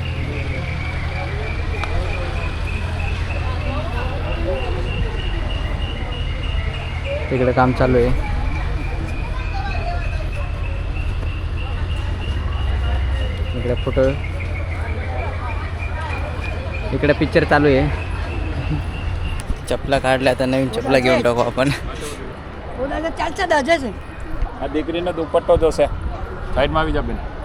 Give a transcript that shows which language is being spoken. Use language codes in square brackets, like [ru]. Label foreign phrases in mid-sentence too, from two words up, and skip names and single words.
[mr] तिकडे काम चालू आहे. इकडे फोटो, इकडे पिक्चर चालू आहे. चपला काढल्या, आता नवीन चपला घेऊन टाकू आपण. [gu] આ દીકરીને દુપટ્ટો જોશે, સાઈડમાં આવી જા બેન.